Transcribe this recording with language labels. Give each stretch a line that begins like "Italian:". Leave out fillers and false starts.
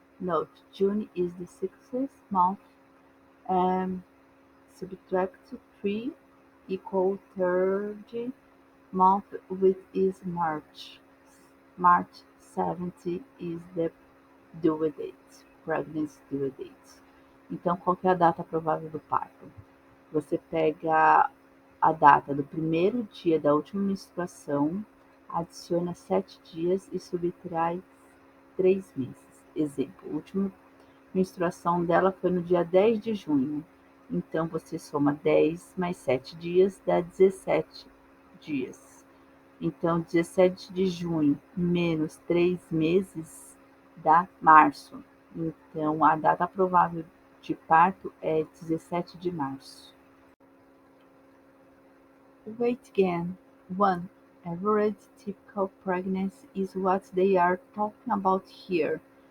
English: Note: June is the sixth month, and subtract 3 equal third month, which is March. March 17 is the due date, pregnancy due date.
Portuguese: Então, qual que é a data provável do parto? Você pega a data do primeiro dia da última menstruação, adiciona 7 dias e subtrai 3 meses. Exemplo: a última menstruação dela foi no dia 10 de junho. Então, você soma 10 mais 7 dias, dá 17 dias. Então, 17 de junho menos 3 meses dá março. Então, a data provável de parto é 17 de março.
English: Weight gain: 1. Average typical pregnancy is what they are talking about here.